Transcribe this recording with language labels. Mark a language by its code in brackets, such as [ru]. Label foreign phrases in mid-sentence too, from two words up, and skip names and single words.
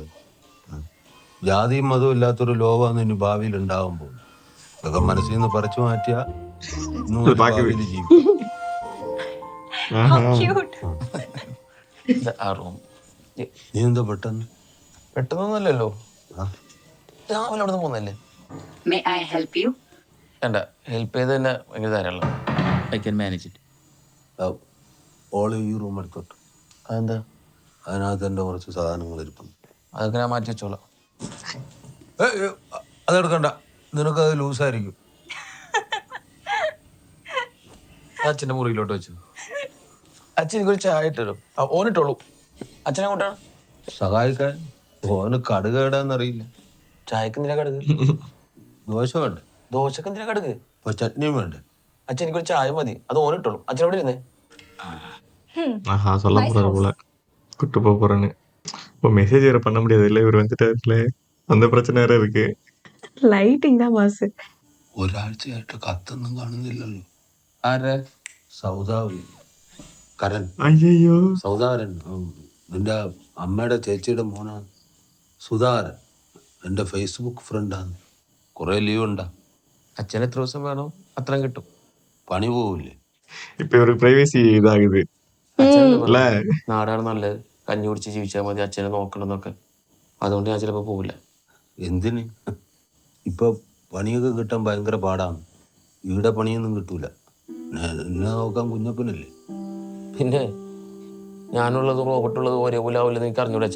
[ml] ജാതിയും മതവും ഇല്ലാത്തൊരു ലോകമാണ് ഇനി ഭാവിയിൽ ഉണ്ടാവാൻ പോകുന്നത്. അതൊക്കെ മനസ്സിൽ നിന്ന് പറിച്ചു മാറ്റിയാ ഭാവിയിൽ ജീവിക്കും. നീ എന്താ പെട്ടെന്നൊന്നുമല്ലല്ലോ, രാവിലെ അവിടെ നിന്ന് പോന്നല്ലേ. [en] May I help you? [ml] വേണ്ട, ഹെൽപ്പ് ചെയ്ത് തന്നെ ഭയങ്കര ധാരാളം. [en] I can manage it. [ml] ഓള് ഈ റൂം എടുത്തോട്ട്. അതെന്താ? അതിനകത്ത് എൻ്റെ കുറച്ച് സാധനങ്ങൾ ഇരിക്കുന്നു. അതൊക്കെ ഞാൻ മാറ്റി വെച്ചോളാം. അതെടുക്കണ്ട, നിനക്കത് ലൂസായിരിക്കും. അച്ഛൻ്റെ മുറിയിലോട്ട് വെച്ചു. അച്ഛൻ എനിക്കൊരു ചായ ഇട്ടല്ലോ. ഓനിട്ടോളൂ. അച്ഛനെ കൂട്ടാണ് സഹായിക്കാൻ. ഓന് കടുക് ഇടാന്നറിയില്ല. ചായക്ക് എന്തിനാ കടുക്? ദോശ വേണ്ടേ? ദോശക്ക് എന്തിനാ കടുക്? ഇപ്പൊ ചട്നിയും വേണ്ടേ? അച്ഛൻ എനിക്കൊരു ചായ മതി, അത് ഓനിട്ടോളും. അച്ഛൻ എവിടെ ഇരുന്നേ? [ta] ஆஹா சொல்ல போறாரு போல கூட்டு போக போறேன்னு. இப்போ மெசேஜ் வேற பண்ண முடியாது இல்லை, இவர் வந்துட்டாருல, அந்த பிரச்சனை வேற இருக்கு. [ml] ലൈറ്റിംഗ് தான் മാസ്. ഒരാഴ്ചയായിട്ട് കത്തൊന്നും കാണുന്നില്ലല്ലോ. ആരെ? സൗദാവ് കരൺ. ஐயோ സൗദാകരൻ നിന്റെ അമ്മയുടെ ചേച്ചിയുടെ മോനാണ് സുധാകരൻ. എൻ്റെ ഫേസ്ബുക്ക് ഫ്രണ്ടാണ്. കുറേ ലീവ് ഉണ്ടാ. അച്ഛൻ എത്ര ദിവസം വേണോ അത്രയും കിട്ടും. പണി പോവില്ലേ? [ta] இப்போ இவருக்கு பிரைவசி இதாகுது [ml] അച്ഛനല്ലേ പറഞ്ഞത്, നാടാണ് നല്ലത്, കഞ്ഞി കുടിച്ച് ജീവിച്ചാൽ മതി, അച്ഛനെ നോക്കണമെന്നൊക്കെ. അതുകൊണ്ട് ഞാൻ ചിലപ്പോൾ പോവില്ല. എന്തിന്? ഇപ്പൊ പണിയൊക്കെ കിട്ടാൻ ഭയങ്കര പാടാണ്. ഇവിടെ പണിയൊന്നും കിട്ടൂല. എന്നെ നോക്കാൻ കുഞ്ഞപ്പനല്ലേ. പിന്നെ ഞാനുള്ളതും റോബർട്ടുള്ളതും ഒരേപോലെ ആവില്ലെന്ന് എനിക്ക് അറിഞ്ഞൂടെ അച്ഛാ.